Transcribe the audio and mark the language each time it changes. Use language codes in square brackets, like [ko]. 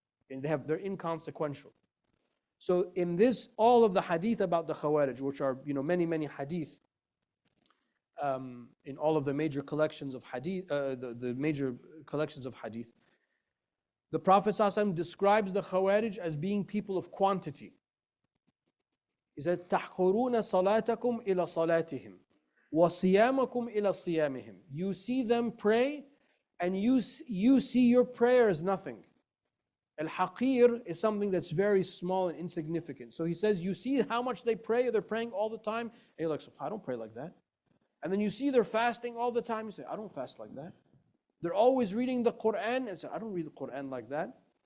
[en] And they're inconsequential. So in this, all of the hadith about the Khawarij, which are many hadith, in all of the major collections of hadith, the major collections of hadith, the Prophet ﷺ describes the Khawarij as being people of quantity. He said, [ar] تَحْقُرُونَ صَلَاتَكُمْ إِلَى صَلَاتِهِمْ وَصِيَامَكُمْ إِلَى صِيَامِهِمْ. [en] You see them pray, and you see your prayer as nothing. Al-Haqir is something that's very small and insignificant. So he says, you see how much they pray, they're praying all the time, and you're like, I don't pray like that. And then you see they're fasting all the time, you say, I don't fast like that. They're always reading the Quran, and say, I don't read the Quran like that.